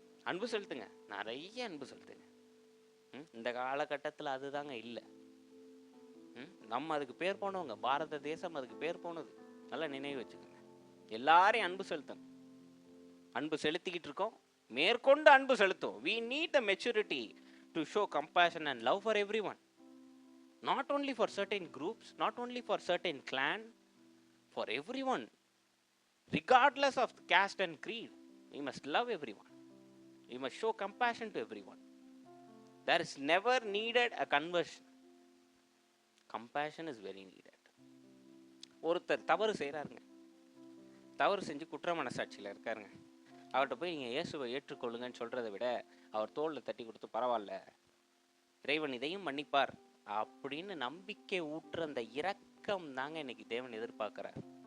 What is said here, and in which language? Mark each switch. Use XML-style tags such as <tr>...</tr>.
<ta>அன்பு செலுத்துங்க, நிறைய அன்பு செலுத்துங்க. இந்த காலகட்டத்தில் அதுதாங்க இல்லை. நம்ம அதுக்கு பேர் போனவங்க, பாரத தேசம் அதுக்கு பேர் போனது. நல்லா நினைவு வச்சுக்கோங்க. எல்லாரையும் அன்பு செலுத்தணும். அன்பு செலுத்திக்கிட்டு இருக்கோம், மேற்கொண்டு அன்பு செலுத்தும்.</ta> <en>We need the maturity to show compassion and love for everyone, not only for certain groups, not only for certain clan, for everyone, regardless of caste and creed. We must love everyone. We must show compassion to everyone. There is never needed a conversion. Compassion is very needed.</en> <ta>ஒருத்தர் தவறு செய்கிறாருங்க, தவறு செஞ்சு குற்ற மனசாட்சியில் இருக்காருங்க, அவர்கிட்ட போய் நீங்கள் இயேசுவை ஏற்றுக்கொள்ளுங்கன்னு சொல்கிறத விட அவர் தோளில் தட்டி கொடுத்து பரவாயில்ல, இறைவன் இதையும் மன்னிப்பார் அப்படின்னு நம்பிக்கை ஊற்ற அந்த இரக்கம் தாங்க இன்னைக்கு தேவன் எதிர்பார்க்குறார்.</ta>